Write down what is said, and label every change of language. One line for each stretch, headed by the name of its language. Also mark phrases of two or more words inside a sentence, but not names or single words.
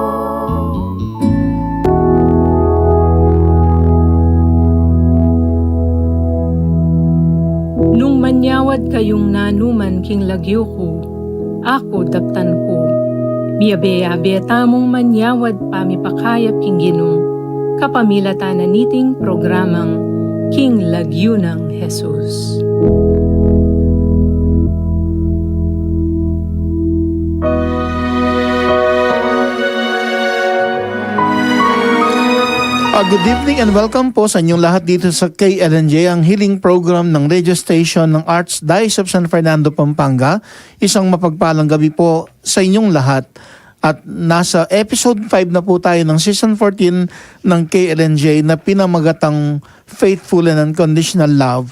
Pampanga: Nung manyawad kayong nanuman king lagyo ko, ako daptan ko. Biyabe tamong manyawad pamipakayap king ginong, kapamilatan na niting programang King Lagyo ng Jesus.
English: Good evening and welcome
Filipino: po sa inyong lahat dito sa KLNJ, ang healing program ng
English: radio station
Filipino: ng Archdiocese of San Fernando, Pampanga. Isang mapagpalang gabi po sa inyong lahat. At nasa episode 5 na po tayo ng season 14 ng KLNJ na pinamagatang Faithful and Unconditional Love.